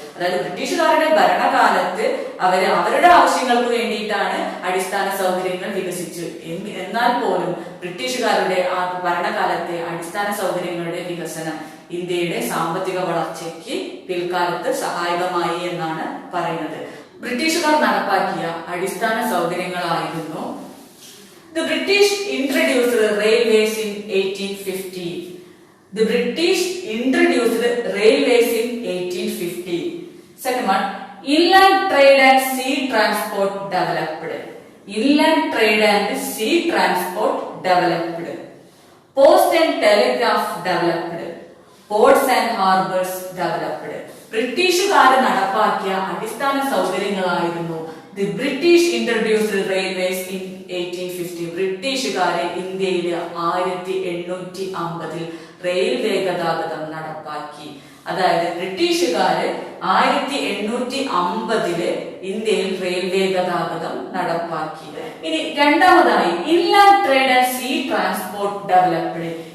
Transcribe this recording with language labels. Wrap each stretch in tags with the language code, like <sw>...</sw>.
<ml>അതായത് ബ്രിട്ടീഷുകാരുടെ ഭരണകാലത്ത് അവരുടെ ആവശ്യങ്ങൾക്ക് വേണ്ടിയിട്ടാണ് അടിസ്ഥാന സൗകര്യങ്ങൾ വികസിച്ചു. എന്നാൽ പോലും ബ്രിട്ടീഷുകാരുടെ ആ ഭരണകാലത്തെ അടിസ്ഥാന സൗകര്യങ്ങളുടെ വികസനം ഇന്ത്യയുടെ സാമ്പത്തിക വളർച്ചയ്ക്ക് പിൽക്കാലത്ത് സഹായകമായി എന്നാണ് പറയുന്നത്. ബ്രിട്ടീഷുകാർ നടപ്പാക്കിയ അടിസ്ഥാന സൗകര്യങ്ങളായിരുന്നു</ml> <en>The British introduced railways in 1850. The British introduced railways in 1850. Second one, inland trade and sea transport developed. Inland trade and sea transport developed. Post and telegraph developed. Ports and harbors developed.</en> <ml>ബ്രിട്ടീഷുകാർ നടപ്പാക്കിയ അടിസ്ഥാന സൗകര്യങ്ങളായിരുന്നു</ml> <en>The British introduced railways in 1850.</en> <ml>ബ്രിട്ടീഷുകാരെ ഇന്ത്യയിൽ 1850 railway ഗതാഗതം നടപ്പാക്കി. അതായത് ബ്രിട്ടീഷുകാര് 1850 ഇന്ത്യയിൽ railway ഗതാഗതം നടപ്പാക്കി. ഇനി രണ്ടാമതായി</ml> <en>Inland trade and sea transport developed.</en>